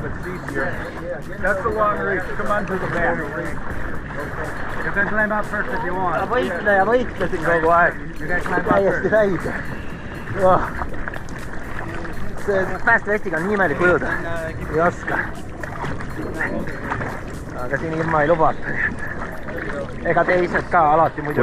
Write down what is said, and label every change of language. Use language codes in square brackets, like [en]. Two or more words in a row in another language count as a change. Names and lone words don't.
[en] It's easier. That's the long reach. Come on to the back. You can climb up first if you want. [et] Võitlesin kogu aeg. Täiesti räige. See päästevestiga on nii imelik ujuda. Ei oska. Aga siin ilma ei lubata. Ega teised ka alati muidu.